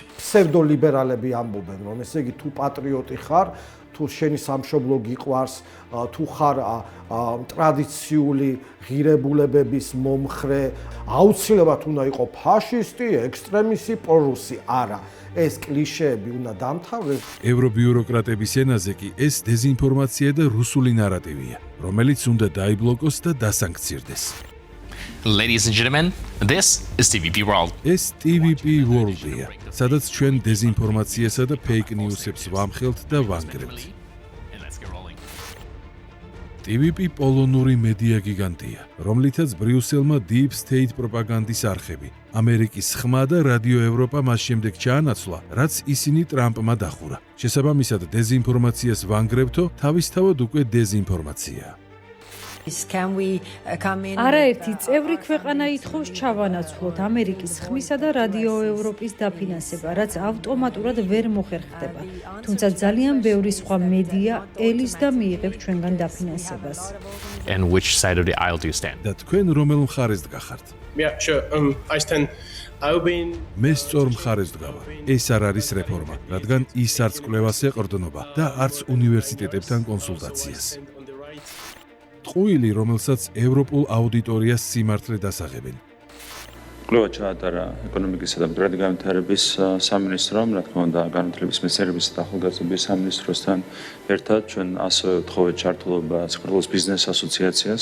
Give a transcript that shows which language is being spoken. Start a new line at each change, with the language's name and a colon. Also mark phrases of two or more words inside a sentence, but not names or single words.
Georgian: ფსევდოლიბერალები ამბობენ, რომ ესე იგი თუ პატრიოტი ხარ, თუ შენი სამშობლო გიყვარს, თუ ხარ ტრადიციული ღირებულებების მომხრე, აუცილებლად უნდა იყო ფაშისტი, ექსტრემისტი, პრორუსი. არა, ეს კლიშეები უნდა დამთავრდეს. ევრობიუროკრატების ენაზე კი ეს დეზინფორმაცია და რუსული ნარატივია, რომელიც უნდა დაიბლოკოს და დასანქცირდეს.
English: Ladies and gentlemen, this is TVP World.
Georgian: ეს TVP World-ია, სადაც ჩვენ დეზინფორმაციასა და
English: fake news-ებს
Georgian: ვამხელთ და ვანგრევთ. TVP პოლონური მედია გიგანტია, რომლითაც ბრიუსელმა
English: Deep State
Georgian: პროპაგანდის არხები, ამერიკის ხმა და რადიო ევროპა მას შემდეგ ჩაანაცვლა, რაც ისინი ტრამპმა დახურა. შესაბამისად, დეზინფორმაციას ვანგრევთო, თავისთავად უკვე დეზინფორმაციაა. არაერთი წევრი ქვეყანა ითხოვს ჩავანაცვლოთ ამერიკის ხმისა და რადიო ევროპის დაფინანსება, რაც ავტომატურად ვერ მოხერხდება. თუმცა ძალიან ბევრი სხვა მედია ელის და მიიღებს ჩვენგან დაფინანსებას.
English: And which side of the aisle do you stand?
Georgian: და თქვენ რომელ მხარეს დგახართ?
English: Yeah, sure.
Georgian: მე სწორ მხარეს დგავარ. ეს არ არის რეფორმა, რადგან ის არც კვლევას ეყრდნობა და არც უნივერსიტეტებთან კონსულტაციას. ტყუილი, რომელსაც ევროპულ აუდიტორიას სიმართლე დასაღებენ. კვლევა ჩაატარა ეკონომიკისა და მდგრადი განვითარების სამინისტრომ, რა თქმა უნდა, განათლების მეცნიერებისა და ახალგაზრდობის სამინისტროსთან ერთად ჩვენ ასევე ვთხოვეთ ჩართულობა საქართველოს ბიზნეს ასოციაციას.